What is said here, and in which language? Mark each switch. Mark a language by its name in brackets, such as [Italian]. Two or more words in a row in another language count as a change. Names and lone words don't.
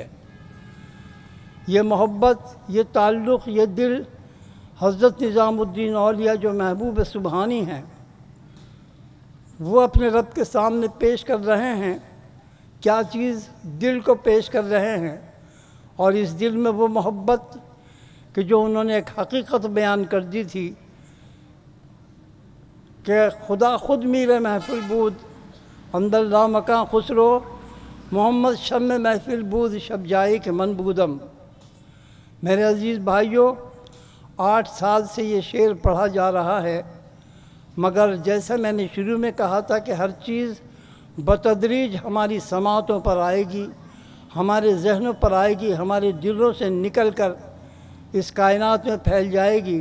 [Urdu] یہ محبت، یہ تعلق، یہ دل حضرت نظام الدین اولیاء جو محبوب سبحانی ہیں وہ اپنے رب کے سامنے پیش کر رہے ہیں۔ کیا چیز؟ دل کو پیش کر رہے ہیں، اور اس دل میں وہ محبت کہ جو انہوں نے ایک حقیقت بیان کر دی تھی کہ [Persian] خدا خود میر محفل بود اندر لامکاں خسرو، محمد شم محفل بود شب جائے کہ من بودم۔ [Urdu] میرے عزیز بھائیوں، 8 سال سے یہ شعر پڑھا جا رہا ہے، مگر جیسا میں نے شروع میں کہا تھا کہ ہر چیز بتدریج ہماری سماعتوں پر آئے گی، ہمارے ذہنوں پر آئے گی، ہمارے دلوں سے نکل کر اس کائنات میں پھیل جائے گی۔